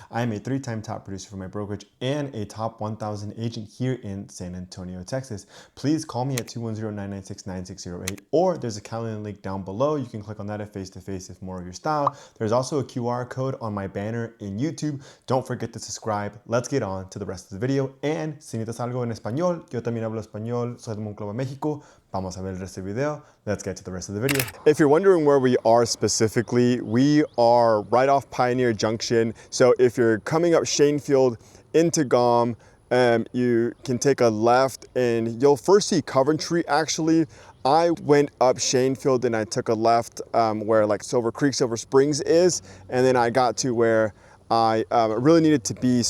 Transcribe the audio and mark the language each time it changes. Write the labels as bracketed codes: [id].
[en] I am a 3-time top producer for my brokerage and a top 1,000 agent here in San Antonio, Texas. Please call me at 210-996-9608, or there's a calendar link down below. You can click on that at face-to-face if more of your style. There's also a QR code on my banner in YouTube. Don't forget to subscribe. Let's get on to the rest of the video. [es] And si necesitas algo en español, yo también hablo español, soy de Monclova, México. Vamos a ver el resto del video. [en] Let's get to the rest of the video. If you're wondering where we are specifically, we are right off Pioneer Junction. So if you're coming up Shanefield into GOM, you can take a left and you'll first see Coventry actually. I went up Shanefield and I took a left where like Silver Creek, Silver Springs is, and then I got to where I really needed to be.